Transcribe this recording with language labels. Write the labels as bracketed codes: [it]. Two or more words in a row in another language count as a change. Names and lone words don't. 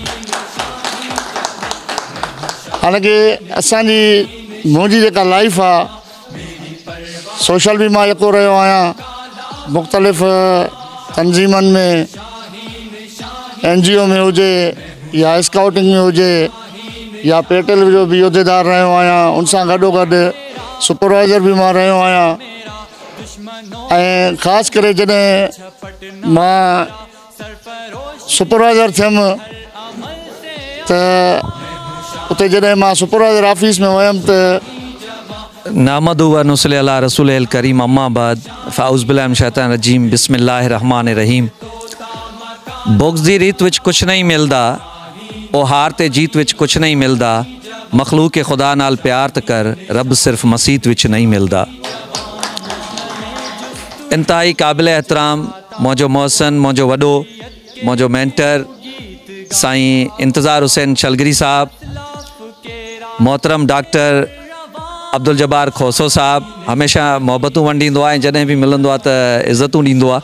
[sd] हालांकि असांजी मुंहिंजी जेका लाइफ आहे, सोशल बि मां यको रहियो आहियां, मुख़्तलिफ़ तंज़ीमनि में, NGO में हुजे या स्काउटिंग में हुजे या पेटेल जो बि उहिदेदार रहियो आहियां, उन सां गॾोगॾु सुपरवाइज़र बि मां रहियो आहियां। ऐं ख़ासि करे जॾहिं मां सुपरवाइज़र थियुमि त उते जॾहिं मां सुपरवाइज़र ऑफिस में वियुमि त [ar] نحمده ونصلي على رسوله الكريم أما بعد فأعوذ بالله من الشيطان الرجيم بسم الله الرحمن الرحيم. [pa] بغض دی ریت وچ کجھ نہیں ملدا، او ہار تے جیت وچ کجھ نہیں ملدا، مخلوق کے خدا نال پیار تاں کر، رب صرف مسیت وچ نہیں ملدا. [sd] इंतहाई काबिल एहतराम मौजो मोहसन, मौजो वॾो, मौजो मेंटर साईं इंतज़ार हुसैन छलगरी साहब, मोहतरम डॉक्टर अब्दुल जब्बार खोसो साहब, हमेशा मोहब्बतूं वंडींदो आहे ऐं जॾहिं बि मिलंदो आहे त इज़तूं ॾींदो आहे।